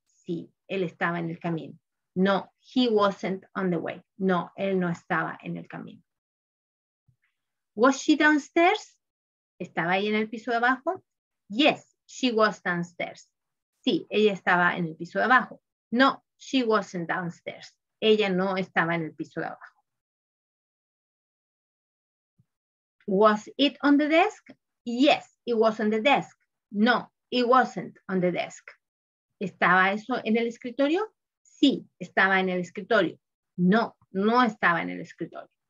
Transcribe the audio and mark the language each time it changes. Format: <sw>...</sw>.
<es>Sí, él estaba en el camino. No,</es> <en>he wasn't on the way.</en> <es>No, él no estaba en el camino.</es> <en>Was she downstairs?</en> <es>¿Estaba ahí en el piso de abajo?</es> <en>Yes, she was downstairs.</en> <es>Sí, ella estaba en el piso de abajo.</es> <en>No, she wasn't downstairs.</en> <es>Ella no estaba en el piso de abajo.</es> <en>Was it on the desk? Yes, it was on the desk. No, it wasn't on the desk.</en> <es>¿Estaba eso en el escritorio? Sí, estaba en el escritorio. No, no estaba en el escritorio.</es>